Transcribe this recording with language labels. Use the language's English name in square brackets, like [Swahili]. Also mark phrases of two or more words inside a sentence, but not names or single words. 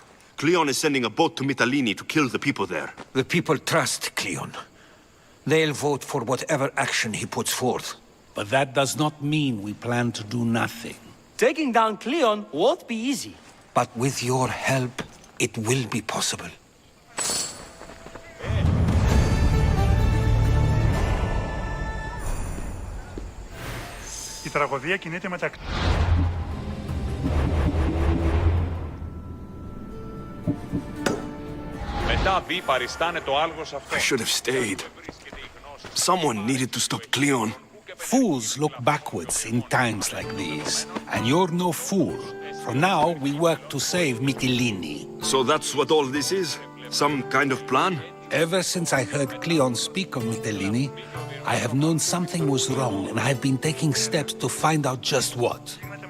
[English] Cleon is sending a boat to Mytilene to kill the people there. The people trust Cleon. They'll vote for whatever action he puts forth. But that does not mean we plan to do nothing. Taking down Cleon won't be easy. But with your help, it will be possible. [Greek] Η τραγωδία κινείται μεταξύ. Μετά βι παριστάνε το άλγος αυτό. [English] I should have stayed. Someone needed to stop Cleon. Fools look backwards in times like these, and you're no fool. For now, we work to save Mytilene. So that's what all this is? Some kind of plan? Ever since I heard Cleon speak of Mytilene, I have known something was wrong, and I've been taking steps to find out just what.